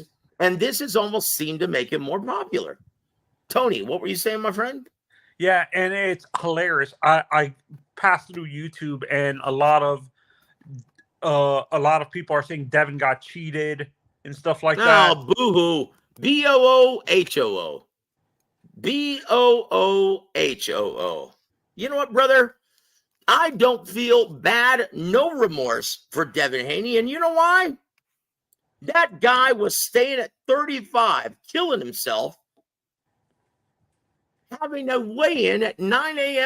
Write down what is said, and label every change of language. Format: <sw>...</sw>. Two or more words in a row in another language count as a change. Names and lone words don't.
<en>this is almost seemed to make him more popular. Tony, what were you saying, my friend? Yeah, and it's hilarious. I passed through YouTube, and a lot of people are saying Devin got cheated and stuff like that. Oh, boo-hoo. B-O-O-H-O-O. B-O-O-H-O-O. You know what, brother? I don't feel bad, no remorse for Devin Haney. And you know why? That guy was staying at 35, killing himself, having a weigh-in at 9 a.m.</en>